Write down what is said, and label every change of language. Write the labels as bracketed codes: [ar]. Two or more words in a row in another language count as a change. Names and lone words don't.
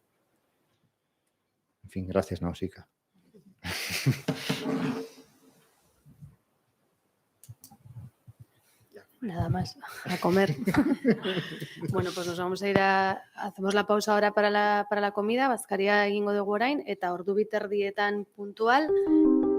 [es] En fin, gracias, Nausicaa. Nada más, a comer. Bueno, pues nos vamos a ir hacemos la pausa ahora para la comida, [eu] bazkaria egingo dugu orain, eta ordu biterdietan puntual,